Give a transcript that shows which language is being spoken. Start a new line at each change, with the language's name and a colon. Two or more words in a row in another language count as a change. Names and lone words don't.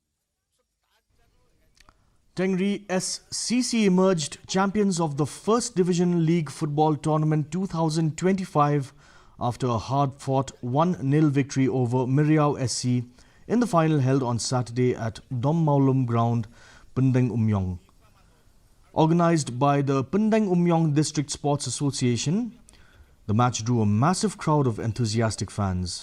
English: Tengri SCC emerged champions of the First Division League Football Tournament 2025 after a hard-fought 1-0 victory over Miriau SC in the final held on Saturday at Dom Maulum Ground, Pendeng Umyong. Organised by the Pendeng Umyong District Sports Association, the match drew a massive crowd of enthusiastic fans.